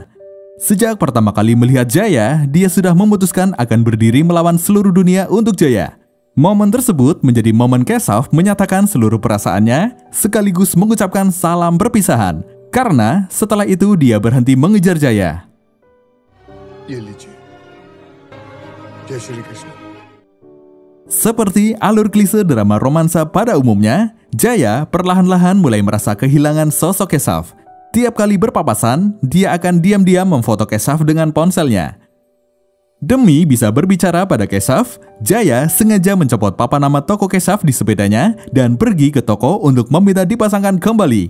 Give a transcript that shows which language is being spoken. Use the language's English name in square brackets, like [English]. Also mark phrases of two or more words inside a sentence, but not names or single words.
[Indonesian] Sejak pertama kali melihat Jaya, dia sudah memutuskan akan berdiri melawan seluruh dunia untuk Jaya. Momen tersebut menjadi momen Keshav menyatakan seluruh perasaannya, sekaligus mengucapkan salam perpisahan. Karena setelah itu dia berhenti mengejar Jaya. [Hindi] ये लीजिए, जय श्री कृष्ण। [Indonesian] Seperti alur klise drama romansa pada umumnya, Jaya perlahan-lahan mulai merasa kehilangan sosok Keshav. Tiap kali berpapasan, dia akan diam-diam memfoto Keshav dengan ponselnya. Demi bisa berbicara pada Keshav, Jaya sengaja mencopot papan nama toko Keshav di sepedanya dan pergi ke toko untuk meminta dipasangkan kembali.